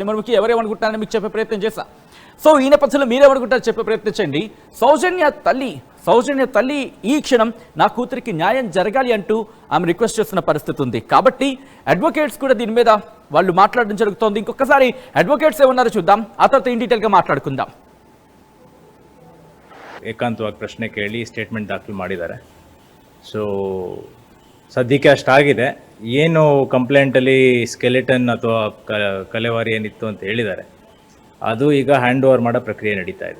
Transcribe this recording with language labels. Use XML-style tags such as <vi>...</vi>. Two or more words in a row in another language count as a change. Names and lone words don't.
<te>మనకి ఎవరేమనుకుంటున్నారని మీకు చెప్పే ప్రయత్నం చేశా. సో ఈ నేపథ్యంలో మీరేమనుకుంటారో చెప్పే ప్రయత్నించండి. సౌజన్య తల్లి ఈ క్షణం నా కూతురికి న్యాయం జరగాలి అంటూ ఆమె రిక్వెస్ట్ చేస్తున్న పరిస్థితి ఉంది. కాబట్టి అడ్వకేట్స్ కూడా దీని మీద వాళ్ళు మాట్లాడడం జరుగుతోంది. ఇంకొకసారి అడ్వకేట్స్ ఏమన్నారో చూద్దాం, ఆ తర్వాత</te> <en>in detailగా</en> <te>మాట్లాడుకుందాం.</te> <kn>ಏಕಾಂತವಾಗಿ ಪ್ರಶ್ನೆ ಕೇಳಿ ಸ್ಟೇಟ್ಮೆಂಟ್ ದಾಖಲು ಮಾಡಿದ್ದಾರೆ. ಸೊ ಸದ್ಯಕ್ಕೆ ಅಷ್ಟಾಗಿದೆ. ಏನು ಕಂಪ್ಲೇಂಟಲ್ಲಿ ಸ್ಕೆಲೆಟನ್ ಅಥವಾ ಕಲೆವಾರಿ ಏನಿತ್ತು ಅಂತ ಹೇಳಿದ್ದಾರೆ, ಅದು ಈಗ</kn> <en>hand over</en> <kn>ಮಾಡೋ ಪ್ರಕ್ರಿಯೆ ನಡೀತಾ ಇದೆ.</kn>